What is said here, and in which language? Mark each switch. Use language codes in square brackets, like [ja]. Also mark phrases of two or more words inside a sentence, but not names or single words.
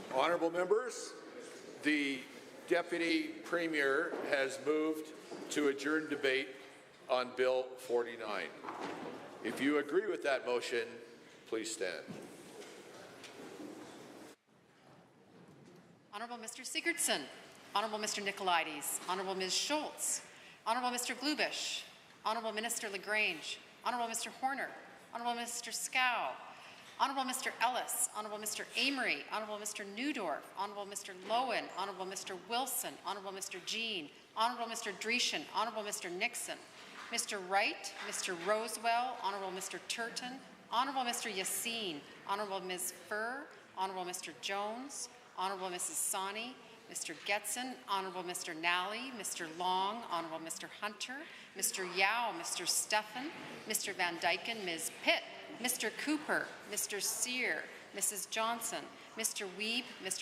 [en] Honourable members, the Deputy Premier has moved to adjourn debate on Bill 49. If you agree with that motion, please stand. Honourable Mr. Sigurdsson, Honourable Mr. Nicolaides, Honourable Ms. Schultz, Honourable Mr. Glubish, Honourable Minister LaGrange, Honourable Mr. Horner, Honourable Mr. Scow, Honourable Mr. Ellis, Honourable Mr. Amory, Honourable Mr. Newdorf, Honourable Mr. Lowen, Honourable Mr. Wilson, Honourable Mr. Jean, Honourable Mr. Dreeshen, Honourable Mr. Nixon, Mr. Wright, Mr. Rosewell, Honourable Mr. Turton, Honourable Mr. Yassine, Honourable Ms. Furr, Honourable Mr. Jones, Honourable Mrs. Sani, Mr. Getson, Honourable Mr. Nally, Mr. Long, Honourable Mr. Hunter, Mr. Yao, Mr. Steffen, Mr. Van Dyken, Ms. Pitt, Mr. Cooper, Mr. Sear, Mrs. Johnson, Mr. Wiebe, Mr.